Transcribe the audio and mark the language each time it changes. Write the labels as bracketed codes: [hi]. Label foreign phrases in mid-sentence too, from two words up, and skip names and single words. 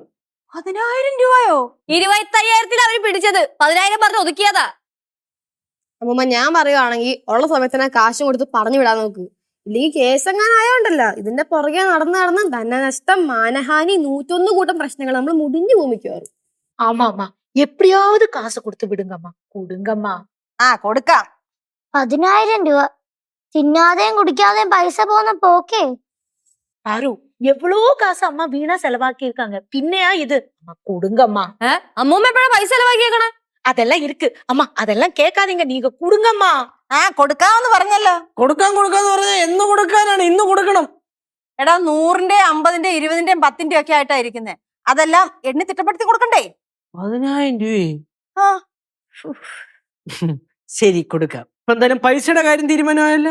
[ml] 10,000 രൂപയോ 25,000 അവര് പിടിച്ചത് 10,000 പറഞ്ഞ് ഒതുക്കിയതാ അമ്മൂമ്മ ഞാൻ പറയുവാണെങ്കിൽ ഉള്ള സമയത്തിന് കാശും കൊടുത്ത് പറഞ്ഞു വിടാൻ നോക്ക് ഇല്ലെങ്കിൽ കേസ് എങ്ങനെ ആയോണ്ടല്ല ഇതിന്റെ പുറകെ നടന്ന് ധനനഷ്ടം മാനഹാനി 101 കൂട്ടം പ്രശ്നങ്ങൾ നമ്മൾ മുടിഞ്ഞു ഭൂമിക്കുവാറ് [ta] ஆமா ஆமா எப்படியாவது காசு கொடுத்து விடுங்கம்மா கொடுங்கம்மா [ml] കൊടുക്കാം 10,000 രൂപ തിന്നാതെയും കുടിക്കാതെയും പൈസ പോകുന്ന പോക്കേ [ta] பாரு எவ்வளோ காசு அம்மா வீணா செலவாக்கி இருக்காங்க பின்னையா இது அம்மா கொடுங்கம்மா [ml] അമ്മൂമ്മ എപ്പോഴാ പൈസ ചെലവാക്കിയേക്കണേ [ta] அதெல்லாம் இருக்கு அம்மா அதெல்லாம் கேட்காதீங்க நீங்க கொடுங்கம்மா [ml] കൊടുക്കാന്ന് പറഞ്ഞല്ലോ കൊടുക്കാന്ന് പറഞ്ഞാൽ എന്ന് കൊടുക്കാനാണ് ഇന്ന് കൊടുക്കണം എടാ 100-ന്റെ 50-ന്റെ 20-ന്റെ 10-ന്റെ ഒക്കെ ആയിട്ടാ ഇരിക്കുന്നേ അതെല്ലാം എണ്ണി തിട്ടപ്പെടുത്തി കൊടുക്കണ്ടേ 10,000 രൂപയെ ആ ശരി കൊടുക്കാം ഇപ്പൊ എന്തായാലും പൈസയുടെ കാര്യം തീരുമാനമായല്ലേ